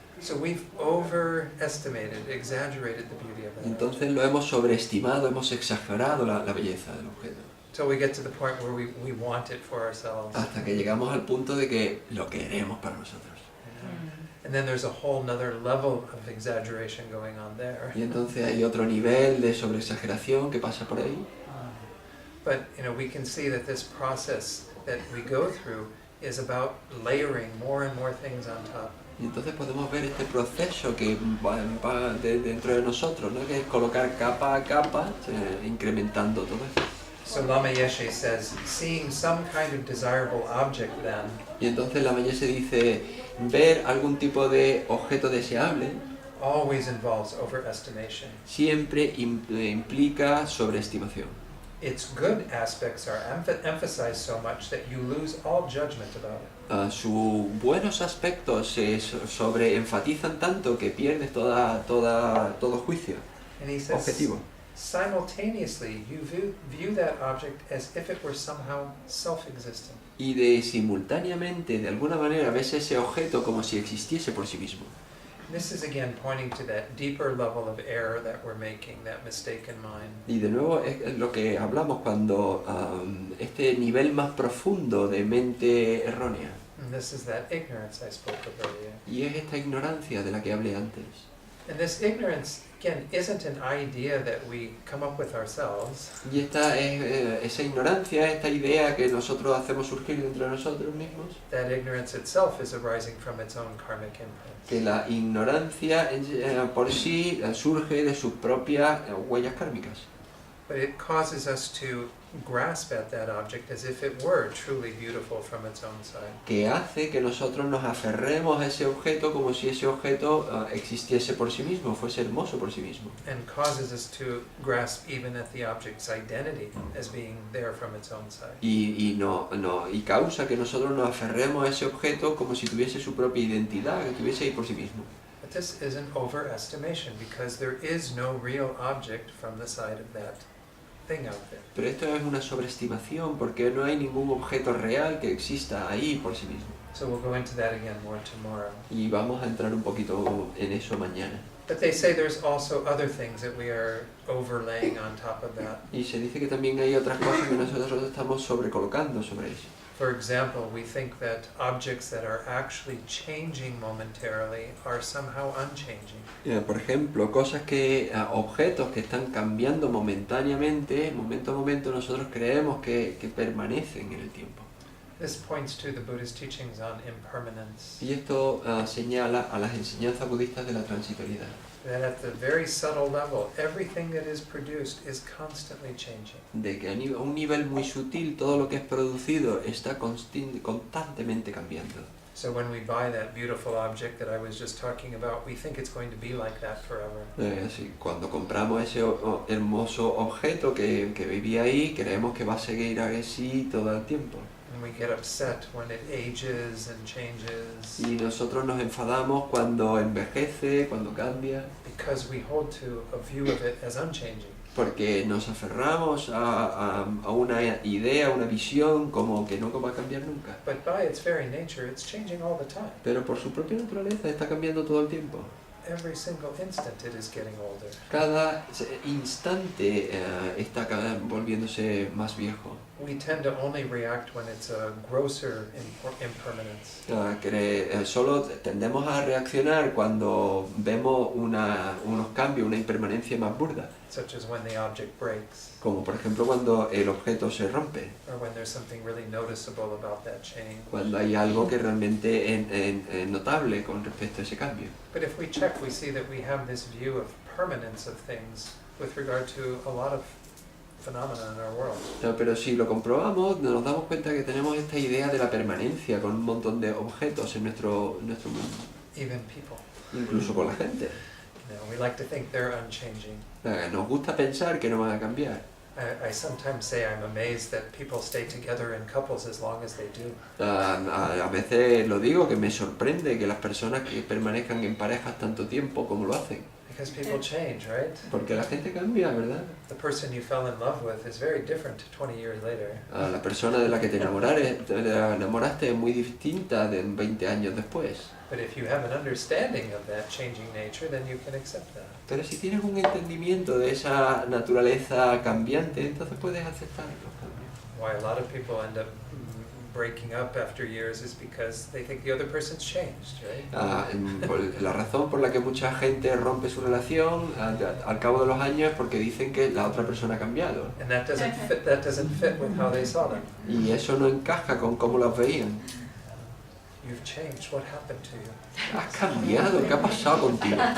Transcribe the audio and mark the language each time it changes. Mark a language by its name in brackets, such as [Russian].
[English] So we've overestimated, exaggerated the beauty of that. [Spanish] Entonces lo hemos sobreestimado, hemos exagerado la belleza del objeto. [English] Till we get to the point where we want it for ourselves. [Spanish] Hasta que llegamos al punto de que lo queremos para nosotros. [English] And then there's a whole nother level of exaggeration going on there. [Spanish] Y entonces hay otro nivel de sobreexageración que pasa por ahí. [English] But you know, we can see that this process that we go through is about layering more and more things on top. [Spanish] Y entonces podemos ver este proceso que va dentro de nosotros, ¿no? Que es colocar capa a capa, incrementando todo esto. [English] So Lama Yeshe says, seeing some kind of desirable object then [Spanish] Y entonces Lama Yeshe dice, ver algún tipo de objeto deseable [English] always involves overestimation. [Spanish] siempre implica sobreestimación. [English] Its good aspects are emphasized so much that you lose all judgment about it. [Spanish] Sus buenos aspectos se sobreenfatizan tanto que pierdes todo juicio [English] And he says, [Spanish] objetivo. [English] simultaneously, you view that object as if it were somehow self-existent. [Spanish] Y simultáneamente, de alguna manera, ves ese objeto como si existiese por sí mismo. [English] This is again pointing to that deeper level of error that we're making, that mistaken mind. [Spanish] Y de nuevo es lo que hablamos cuando este nivel más profundo de mente errónea. [English] And this is that ignorance I spoke of earlier. [Spanish] Y es esta ignorancia de la que hablé antes. [English] And this ignorance, again, isn't an idea that we come up with ourselves. [Spanish] Y esta es esa ignorancia, esta idea que nosotros hacemos surgir dentro de nosotros mismos, [English] That ignorance itself is arising from its own karmic imprints. [Spanish] que la ignorancia por sí surge de sus propias huellas kármicas. [English] But it causes us to grasp at that object as if it were truly beautiful from its own side. [Spanish] Que hace que nosotros nos aferremos a ese objeto como si ese objeto existiese por sí mismo, fuese hermoso por sí mismo. [English] And causes us to grasp even at the object's identity as being there from its own side. [Spanish] Y causa que nosotros nos aferremos a ese objeto como si tuviese su propia identidad, que estuviese ahí por sí mismo. [English] But this is an overestimation because there is no real object from the side of that thing out there. [Spanish] Pero esto es una sobreestimación porque no hay ningún objeto real que exista ahí por sí mismo. [English] So we'll go into that again more tomorrow. [Spanish] Y vamos a entrar un poquito en eso mañana. [English] But they say there's also other things that we are overlaying on top of that. [Spanish] Y se dice que también hay otras cosas que nosotros estamos sobrecolocando sobre eso. [English] For example, we think that objects that are actually changing momentarily are somehow unchanging. [Spanish] Por ejemplo, objetos que están cambiando momentáneamente, momento a momento, nosotros creemos que permanecen en el tiempo. [English] This points to the Buddhist teachings on impermanence. [Spanish] Y esto señala a las enseñanzas budistas de la transitoriedad. [English] That at the very subtle level, everything that is produced is constantly changing. [Spanish] De que a un nivel muy sutil todo lo que es producido está constantemente cambiando. [English] So when we buy that beautiful object that I was just talking about, we think it's going to be like that forever. [Spanish] Sí, cuando compramos ese hermoso objeto que vivía ahí, creemos que va a seguir así todo el tiempo. [English] And we get upset when it ages and changes [Spanish] Y nosotros nos enfadamos cuando envejece, cuando cambia, [English] because we hold to a view of it as unchanging. [Spanish] porque nos aferramos a una idea, una visión como que no va a cambiar nunca. [English] But by its very nature, it's changing all the time. [Spanish] Pero por su propia naturaleza está cambiando todo el tiempo. [English] Every single instant it is getting older. [Spanish] Cada instante está volviéndose más viejo. [English] We tend to only react when it's a grosser impermanence. [Spanish] Solo tendemos a reaccionar cuando vemos unos cambios, una impermanencia más burda, [English] Such as when the object breaks, [Spanish] como por ejemplo cuando el objeto se rompe, [English] or when there's something really noticeable about that change. [Spanish] cuando hay algo que realmente es notable con respecto a ese cambio. [English] But if we check, we see that we have this view of permanence of things with regard to a lot of phenomena in our world. [Spanish] Pero si lo comprobamos, nos damos cuenta que tenemos esta idea de la permanencia con un montón de objetos en nuestro mundo, [English] Even people. [Spanish] incluso con la gente. [English] We like to think they're unchanging. [Spanish] Nos gusta pensar que no van a cambiar. [English] I sometimes say I'm amazed that people stay together in couples as long as they do. [Spanish] A veces lo digo, que me sorprende que las personas que permanezcan en parejas tanto tiempo como lo hacen. [English] Because people change, right? [Spanish] Porque la gente cambia, ¿verdad? [English] The person you fell in love with is very different 20 years later. [Spanish] La persona de la que te enamoraste es muy distinta de 20 años después. [English] But if you have an understanding of that changing nature, then you can accept that. [Spanish] Pero si tienes un entendimiento de esa naturaleza cambiante, entonces puedes aceptar los cambios. [English] Why a lot of people end up breaking up after years is because they think the other person's changed, right? [Spanish] La razón por la que mucha gente rompe su relación al cabo de los años es porque dicen que la otra persona ha cambiado. [English] And that doesn't fit with how they saw them. [Spanish] Y eso no encaja con cómo los veían. [English] You've changed. What happened to you? [Spanish] Has cambiado, ¿qué ha pasado contigo?